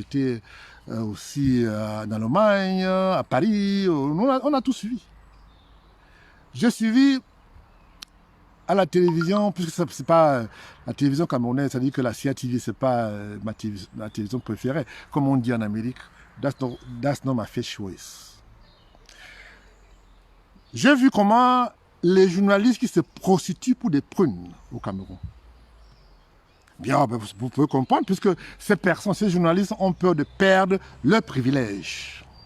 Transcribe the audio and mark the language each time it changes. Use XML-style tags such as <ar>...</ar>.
<fr>J'étais aussi dans l'Allemagne, à Paris, on a tout suivi. J'ai suivi à la télévision, puisque ce n'est pas la télévision camerounaise, c'est-à-dire que la CATV, ce n'est pas ma télévision préférée, comme on dit en Amérique.</fr> <en>That's not my first choice.</en> <fr>J'ai vu comment les journalistes qui se prostituent pour des prunes au Cameroun. Bien, vous pouvez comprendre, puisque ces personnes, ces journalistes ont peur de perdre leurs privilèges.</fr>